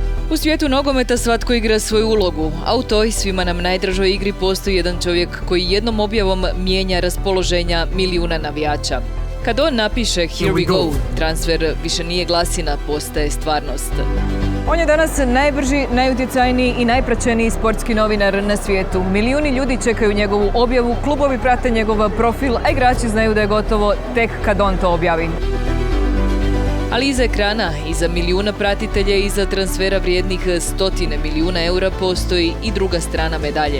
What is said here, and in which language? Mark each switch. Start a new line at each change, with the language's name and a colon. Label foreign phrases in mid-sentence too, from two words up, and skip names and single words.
Croatian: U svijetu nogometa svatko igra svoju ulogu, a u toj svima nam najdražoj igri postoji jedan čovjek koji jednom objavom mijenja raspoloženja milijuna navijača. Kad on napiše
English: Here we go,
Croatian: transfer više nije glasina, postaje stvarnost. On je danas najbrži, najutjecajniji i najpraćeniji sportski novinar na svijetu. Milijuni ljudi čekaju njegovu objavu, klubovi prate njegov profil, a igrači znaju da je gotovo tek kad on to objavi. Ali iza ekrana, iza milijuna pratitelja i iza transfera vrijednih stotine milijuna eura postoji i druga strana medalje.